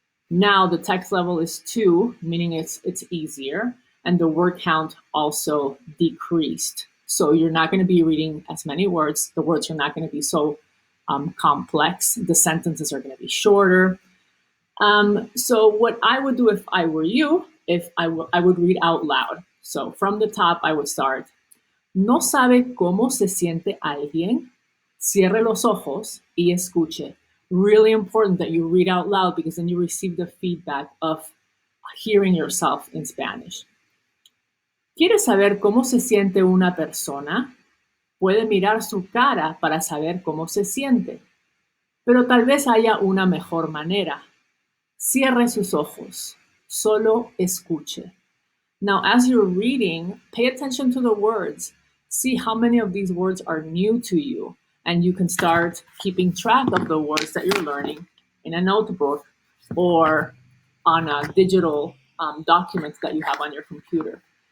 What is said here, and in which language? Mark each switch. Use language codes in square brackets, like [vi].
[en] Now the text level is 2, meaning it's easier, and the word count also decreased. So you're not going to be reading as many words. The words are not going to be so complex. The sentences are going to be shorter. So what I would do if I were you, I would read out loud. So from the top, I would start. [es] ¿No sabe cómo se siente alguien? Cierre los ojos y escuche. [en] Really important that you read out loud because then you receive the feedback of hearing yourself in Spanish. [es] ¿Quiere saber cómo se siente una persona? Puede mirar su cara para saber cómo se siente. Pero tal vez haya una mejor manera. Cierre sus ojos. Solo escuche. [en] Now, as you're reading, pay attention to the words. See how many of these words are new to you. And you can start keeping track of the words that you're learning in a notebook or on a digital document that you have on your computer.